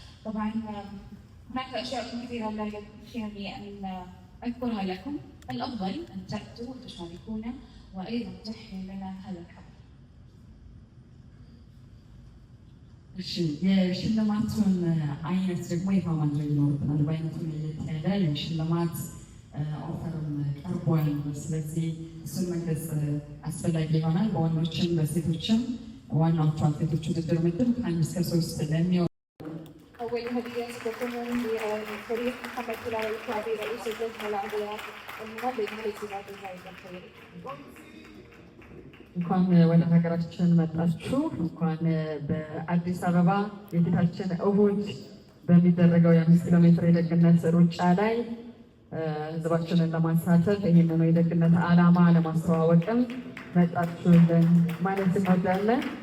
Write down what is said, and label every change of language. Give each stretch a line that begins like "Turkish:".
Arabic: طبعا هناك اشياء كثيره لا يكفيني ان اذكرها لكم. الافضل ان تاتوا وتشاركونا وايضا تحيوا لنا هذا الحفل.
Amharic: የሽልማቱን አይነት ደግሞ ይፋ ማድረግ ይኖርብናል። በአይነቱ ለየት ያለ የሽልማት ኦፈርም ቀርቧል። ስለዚህ እሱን መግለጽ አስፈላጊ ይሆናል። በወንዶችም በሴቶችም ዋናዎቹ አትሌቶች ውድድር ምድብ ከ1 እስከ 3 ለሚሆኑ
Arabic: أول هدية ستكون لفريق محمد كلاوي الكعبي رئيس اللجنة العليا المنظمة لسباق زايد الخيري.
Amharic: እንኳን ወደ ሀገራችን መጣችሁ። እንኳን በአዲስ አበባ የፊታችን እሁድ በሚደረገው የ5 ኪሎ ሜትር የደግነት ሩጫ ላይ ህዝባችንን ለማሳተፍ ይህንን የደግነት ዓላማ ለማስተዋወቅም መጣችሁልን ማለት እንወዳለን።